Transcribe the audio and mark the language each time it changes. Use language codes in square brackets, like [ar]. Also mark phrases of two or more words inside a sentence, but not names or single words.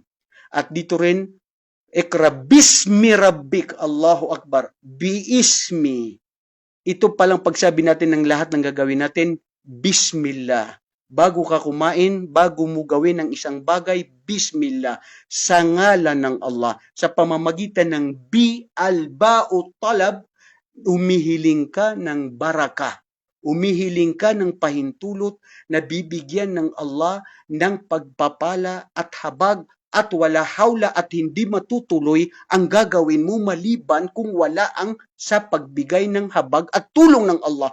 [tl] At dito rin, [ar] Iqra bismi rabbik, Allahu Akbar, biismi. [tl] Ito palang pagsabi natin ng lahat ng gagawin natin, Bismillah. Bago ka kumain, bago mo gawin ang isang bagay, Bismillah, sa ngalan ng Allah. Sa pamamagitan ng bi, [ar] al-ba'u talab, [tl] umihiling ka ng baraka. Umihiling ka ng pahintulot na bibigyan ng Allah ng pagpapala at habag at [ar] wala hawla [tl] at hindi matutuloy ang gagawin mo maliban kung wala ang sa pagbigay ng habag at tulong ng Allah.